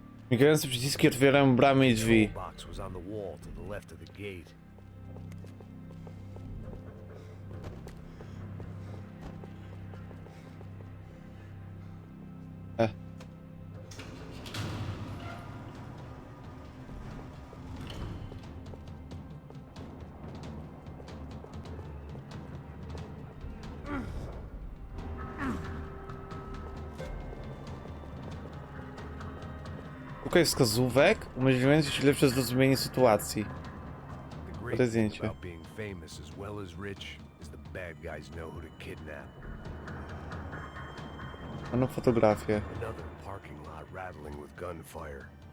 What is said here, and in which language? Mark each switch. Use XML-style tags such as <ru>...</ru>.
<pl>Migające przyciski otwierają bramy i drzwi.</pl> <en>Box was on the wall to the left of the gate.</en> <pl>Szukaj wskazówek umożliwiających ci lepsze zrozumienie sytuacji.</pl> <en>The great</en> <pl>To</pl> <en>thing</en> <pl>zdjęcie.</pl> <en>about being famous as well as rich is the bad guys know who to kidnap.</en> <pl>Ano fotografię.</pl> <en>Another parking lot rattling with gunfire.</en>